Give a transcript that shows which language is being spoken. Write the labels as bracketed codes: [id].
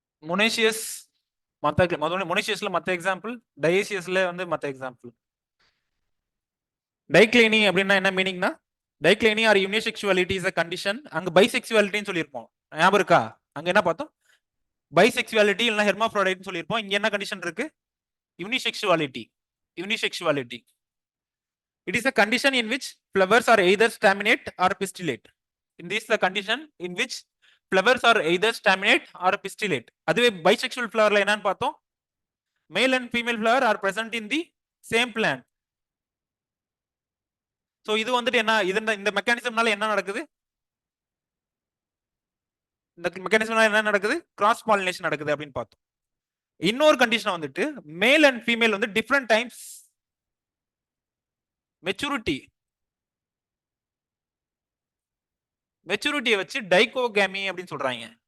[ta] Monoecious மத்த மொனேஷியஸ்ல மத்த example, டயேசியஸ்ல வந்து மத்த எக்ஸாம்பிள். டைக்ளைனி அப்படின்னா என்ன மீனிங்னா, டைக்ளைனி [en] Or unisexuality is a condition. [ta] அங்க பைசெக்சுவாலிட்டின்னு சொல்லியிருப்போம், ஞாபகம் இருக்கா? அங்க என்ன பார்த்தோம்? பைசெக்சுவாலிட்டி இல்ல ஹெர்மாஃப்ரோடைட்னு சொல்லியிருப்போம். இங்க என்ன கண்டிஷன் இருக்கு? யூனிசெக்சுவாலிட்டி. யூனிசெக்சுவாலிட்டி. [en] It is a condition in which flowers are either staminate or pistillate. In this the condition in which flowers are either staminate or pistillate. [ta] அதுவே bisexual flowerல என்னன்னு பார்த்தோம்? [en] Male and female flower are present in the same plant. [ta] So இது வந்துட்டு என்ன, இந்த மெக்கானிசம்னால என்ன நடக்குது? இந்த மெக்கானிசம்னால என்ன நடக்குது? கிராஸ் பாலினேஷன் நடக்குது அப்படின்னு பார்த்தோம். இன்னொரு கண்டிஷன் வந்துட்டு மேல் அண்ட் ஃபீமேல் வந்து டிஃபரெண்ட் டைம்ஸ் மெச்சூரிட்டியை வச்சு டைகோகேமி அப்படின்னு சொல்றாங்க.